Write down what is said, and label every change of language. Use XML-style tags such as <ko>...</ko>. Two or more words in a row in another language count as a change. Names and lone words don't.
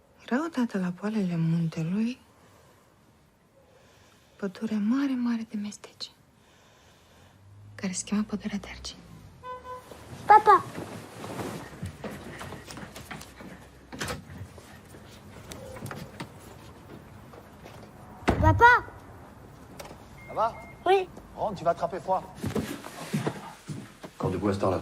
<ro>Era odată la poalele muntelui pădure mare, mare de mestece, care se chema pădurea Tercii.</ro> <fr>Papa! Papa! Ça va? Oui. Rentre, tu vas attraper froid. Encore debout à cette heure-là?</fr>